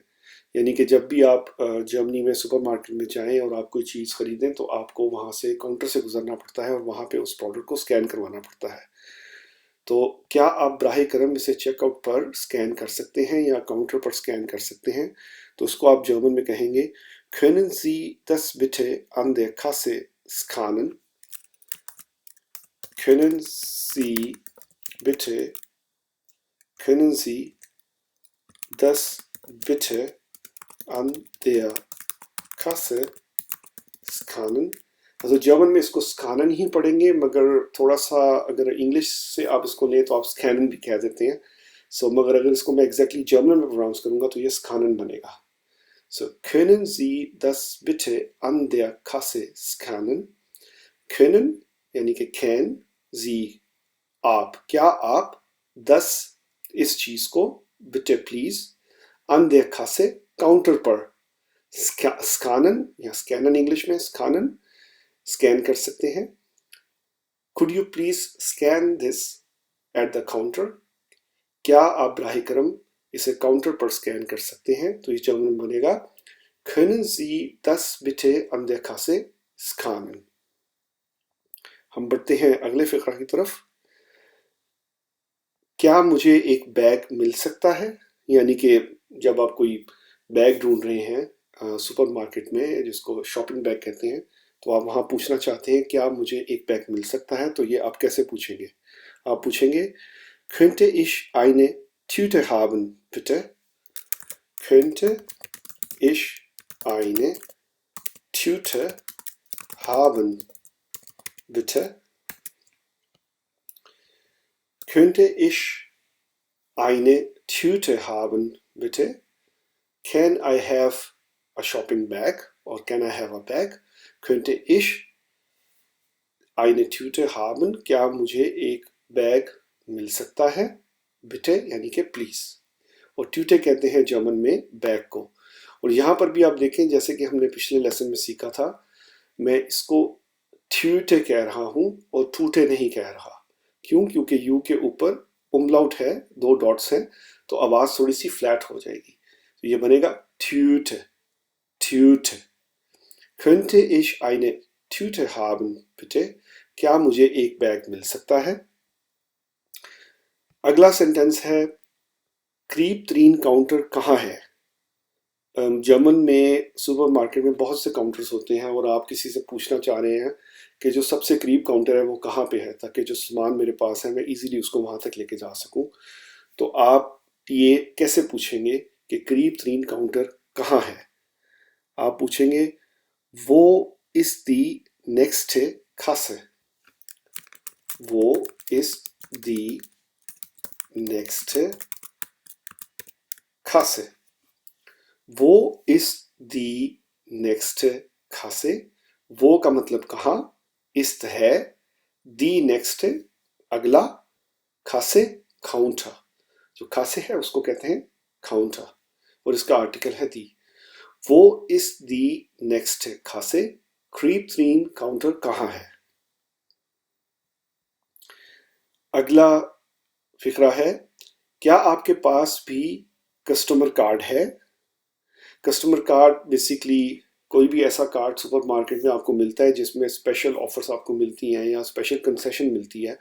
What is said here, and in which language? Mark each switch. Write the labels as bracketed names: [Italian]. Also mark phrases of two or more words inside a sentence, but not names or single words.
[Hindi] यानी कि जब भी आप जर्मनी में सुपरमार्केट में जाएं और आप कोई चीज़ खरीदें, तो आपको वहाँ से काउंटर से गुजरना पड़ता है और वहाँ पे उस प्रोडक्ट को स्कैन करवाना पड़ता है। तो क्या आप बराहे करम इसे चेकआउट पर स्कैन कर सकते हैं या काउंटर पर स्कैन कर सकते हैं। तो उसको आप जर्मन में कहेंगे [German] können Sie das bitte an der Kasse scannen? Können Sie bitte, können Sie das bitte an der Kasse scannen? [Hindi] also जर्मन में इसको स्कानन ही पढ़ेंगे, मगर थोड़ा सा अगर इंग्लिश से आप इसको लें तो आप स्कैनन भी कह देते हैं। सो मगर अगर इसको मैं एग्जैक्टली जर्मन में प्रोनाउंस करूँगा तो ये स्कानन बनेगा। [German] सो können Sie das bitte an der Kasse scannen? [Hindi] können यानी कि can, Sie आप, क्या आप, दस इस चीज को, बिटे प्लीज, [German] an der Kasse [Hindi] काउंटर पर, स्कैनन या स्कैनन इंग्लिश में स्कैनन, स्कैन कर सकते हैं। [English] could you please scan this at the counter? [Hindi] क्या आप बराहे करम इसे काउंटर पर स्कैन कर सकते हैं। तो ये जर्मन में बनेगा [German] können Sie das bitte an der Kasse scannen? [Hindi] हम बढ़ते हैं अगले फिक्रा की तरफ। क्या मुझे एक बैग मिल सकता है। यानी कि जब आप कोई बैग ढूंढ रहे हैं सुपरमार्केट में, जिसको [English] shopping bag [Hindi] कहते हैं, तो आप वहाँ पूछना चाहते हैं क्या मुझे एक बैग मिल सकता है। तो ये आप कैसे पूछेंगे, आप पूछेंगे [German] könnte ich eine Tüte haben bitte? könnte ich eine Tüte haben bitte? könnte ich eine Tüte haben bitte? [English] Can I have a shopping bag or can I have a bag? [German] Könnte ich eine Tüte haben? [Hindi] क्या मुझे एक बैग मिल सकता है? बिटे यानी कि प्लीज। और ट्यूटे कहते हैं जर्मन में बैग को। और यहाँ पर भी आप देखें जैसे कि हमने पिछले लेसन में सीखा था, मैं इसको ट्यूटे कह रहा हूँ और टूटे नहीं कह रहा। क्यों? क्योंकि यू के ऊपर उमलाउट है, 2 डॉट्स हैं, तो आवाज़ थोड़ी सी फ्लैट हो जाएगी। तो ये बनेगा ट्यूटे, ट्यूटे। Könnte ich eine Tüte haben, bitte? क्या मुझे एक बैग मिल सकता है? अगला सेंटेंस है क्रीप त्रीन काउंटर कहाँ है? जर्मन में सुपरमार्केट में बहुत से काउंटर्स होते हैं और आप किसी से पूछना चाह रहे हैं कि जो सबसे करीब काउंटर है वो कहाँ पे है, ताकि जो सामान मेरे पास है मैं इजीली उसको वहाँ तक लेके जा सकूँ। तो आप ये कैसे पूछेंगे कि करीब त्रीन काउंटर कहाँ है? [German] आप पूछेंगे वो ist die nächste Kasse? Wo ist die nächste Kasse? Wo ist die nächste Kasse? [Hindi] वो का मतलब कहाँ, ist है, [German] die nächste [Hindi] अगला, Kasse काउंटर। जो Kasse है उसको कहते हैं काउंटर और इसका आर्टिकल है die। [German] वो ist die nächste Kasse? [Hindi] क्रीप त्रीन काउंटर कहाँ है? अगला फिक्रा है क्या आपके पास भी [English] customer card [Hindi] है? [English] customer card [Hindi] बेसिकली कोई भी ऐसा कार्ड सुपरमार्केट में आपको मिलता है जिसमें [English] special offers [Hindi] आपको मिलती हैं या [English] special concession [Hindi] मिलती है।